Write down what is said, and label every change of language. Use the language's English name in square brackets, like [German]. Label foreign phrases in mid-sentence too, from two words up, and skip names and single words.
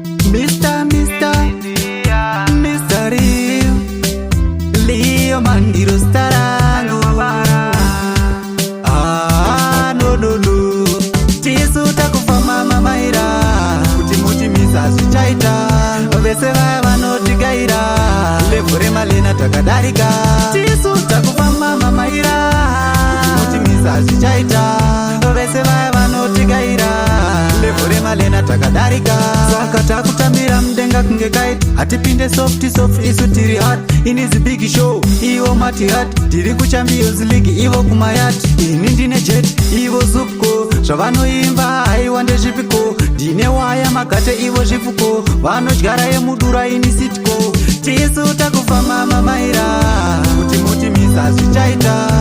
[Shona] Mister, Mister, Mister Rio, Leo Mandiro star rangu. [English] Ah, no, no, no. [Shona] Tisu takufa mama maira. Kuti muti misa zvichaita. Vese vaya vanotigaira. Level reMalena takadarika. Tisu takufa mama maira. Kuti muti misa zvichaita. Vese vaya vanotigaira. Level reMalena takadarika. Saka takutambira mudenga kunge kite. Hatipinde [English] soft, soft, [Shona] isu tiri hard. Ini [English] is big show, [Shona] iwo mati hard. Tiri ku Champions League, iwo kumayat. Ini ndine jet, iwo zupco. Zvavanoimba, haiwa ndezvipiko. Ndine waya, magate, iwo zvifuko. Vanodyara yemudura, ini sitco. Tisu takufa mama maira. Kuti muti misa zvichaita.